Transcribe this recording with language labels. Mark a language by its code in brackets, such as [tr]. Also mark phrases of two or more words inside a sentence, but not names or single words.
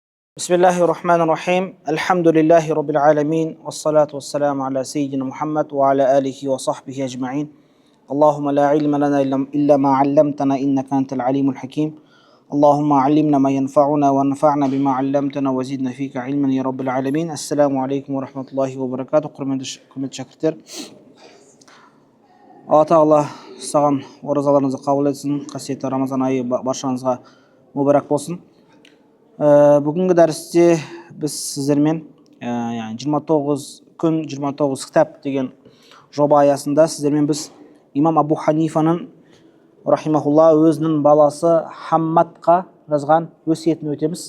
[ar] بسم الله الرحمن الرحيم الحمد لله رب العالمين والصلاة والسلام على سيدنا محمد وعلى آله وصحبه أجمعين اللهم لا علم لنا إلا ما علمتنا إنك أنت العليم الحكيم اللهم علمنا ما ينفعنا وانفعنا بما علمتنا وزدنا فيك علما يا رب العالمين. السلام عليكم ورحمة الله وبركاته. [kk] Құрметті шәкірттер, Алла Тағала саған оразаларыңызды қабыл етсін. Қасиетті Рамазан айы баршаңызға мүбәрәк болсын. Бүгінгі дәрісте біз сіздермен 29 күн 29 кітап деген жоба аясында сіздермен біз имам Абу Ханифаның рахимахулла өзінің баласы Хаммадқа жазған өсиетін өтеміз.